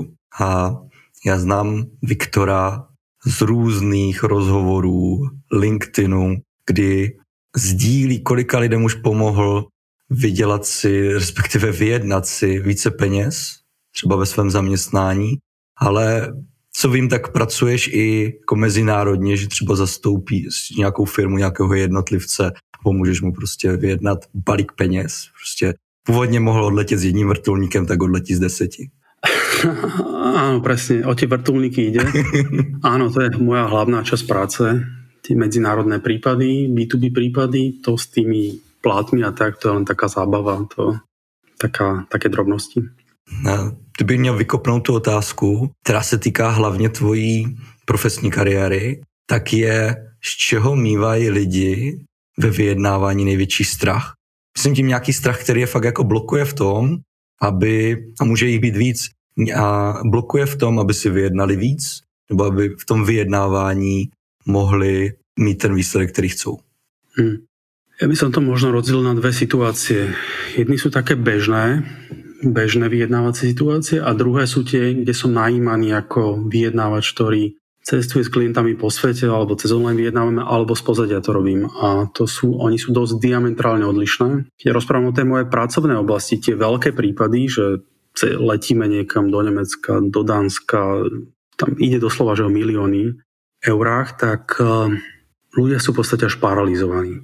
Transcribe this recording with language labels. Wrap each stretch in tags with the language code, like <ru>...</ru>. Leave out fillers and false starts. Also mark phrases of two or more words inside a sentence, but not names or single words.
<cs>A já znám Viktora z různých rozhovorů, LinkedInu, kdy sdílí, kolika lidem už pomohl vydělat si, respektive vyjednat si více peněz, třeba ve svém zaměstnání, ale co vím, tak pracuješ i jako mezinárodně, že třeba zastoupíš nějakou firmu, nějakého jednotlivce a pomůžeš mu prostě vyjednat balík peněz. Prostě původně mohl odletět s jedním vrtulníkem, tak odletí z 10.</cs> <sk>Áno, presne, o tie vrtuľníky ide. Áno, to je moja hlavná časť práce. Tie medzinárodné prípady, B2B prípady, to s tými plátmi a tak, to je len taká zábava, to také drobnosti.</sk> <cs>No, ty by měl vykopnout tu otázku, která se týká hlavně tvojí profesní kariéry, tak je, z čeho mívají lidi ve vyjednávání největší strach. Myslím tím nějaký strach, který je fakt jako blokuje v tom, aby, a může jich být víc, a blokuje v tom, aby si vyjednali víc, nebo aby v tom vyjednávání mohli mít ten výsledek, který chcou.</cs> <sk>Ja by som to možno rozdelil na dve situácie. Jedny sú také bežné vyjednávacie situácie a druhé sú tie, kde som najímaný ako vyjednávač, ktorý cestuje s klientami po svete, alebo cez online vyjednávame, alebo z pozadia to robím. A oni sú dosť diametrálne odlišné. Keď rozprávam o tej mojej pracovnej oblasti, tie veľké prípady, že letíme niekam do Nemecka, do Dánska, tam ide doslova, že o milióny eurách, tak ľudia sú v podstate až paralizovaní.</sk>